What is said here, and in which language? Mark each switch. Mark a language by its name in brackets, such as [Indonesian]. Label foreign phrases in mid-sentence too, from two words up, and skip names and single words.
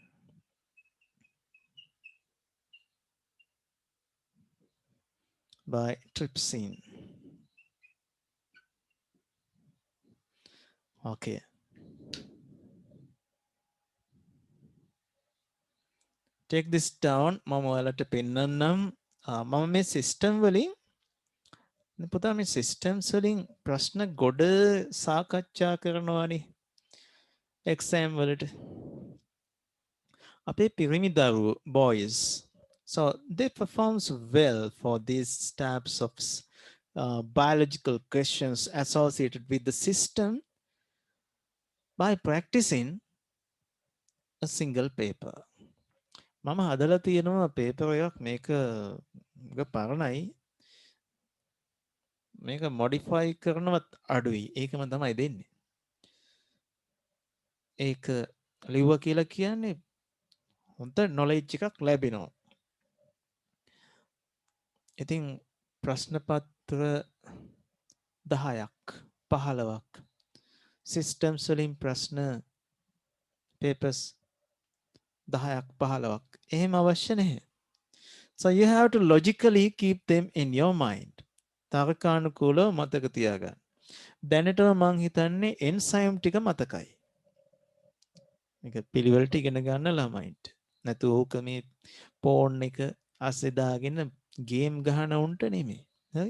[English] By trypsin. Okay. Take this down. [Sinhala] මම ඔයාලට පෙන්නන්නම්. මම මේ සිස්ටම් වලින් පුතා මේ සිස්ටම්ස් වලින් ප්‍රශ්න ගොඩ සාකච්ඡා කරනවානේ එක්සෑම් වලට. අපේ පිරිමි දරුවෝ boys. [English] So they performs well for these types of biological questions associated with the system by practicing a single paper. [Sinhala] මම හදලා තියෙනවා පේපර් එකක් මේක පරණයි. මේක modify කරනවත් අඩුයි. ඒකම තමයි දෙන්නේ. ඒක ලිව්වා කියලා කියන්නේ හොඳ knowledge එකක් ලැබෙනවා. ඉතින් ප්‍රශ්න පත්‍ර 10ක් 15ක් systems වලින් ප්‍රශ්න papers 10ක් 15ක් එහෙම අවශ්‍ය නැහැ. [English] So you have to logically keep them in your mind. [Sinhala] තර්කානුකූලව මතක තියාගන්න. දැනටම මං හිතන්නේ enzyme ටික මතකයි. මේක පිළිවෙලට ඉගෙන ගන්න ළමයින්ට. නැතු ඕක මේ ෆෝන් එක අස්සේ දාගෙන ගේම් ගහන උන්ට නෙමෙයි. හරි?